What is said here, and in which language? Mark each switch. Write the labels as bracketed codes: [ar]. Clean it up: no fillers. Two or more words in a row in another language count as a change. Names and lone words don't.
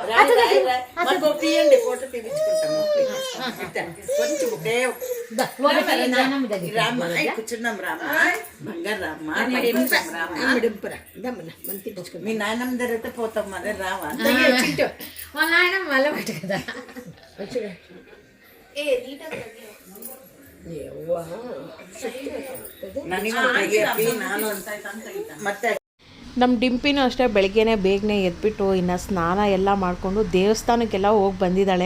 [te] మీ నాయనమ్మ దగ్గర పోతాం అదే రావా వాళ్ళ నాయన మళ్ళీ పట్టు కదా. [kn] ಮತ್ತೆ ನಮ್ಮ ಡಿಂಪಿನೂ ಅಷ್ಟೇ ಬೆಳಗ್ಗೆನೇ ಬೇಗನೆ ಎದ್ಬಿಟ್ಟು ಇನ್ನು ಸ್ನಾನ ಎಲ್ಲ ಮಾಡಿಕೊಂಡು ದೇವಸ್ಥಾನಕ್ಕೆಲ್ಲ ಹೋಗಿ ಬಂದಿದ್ದಾಳೆ.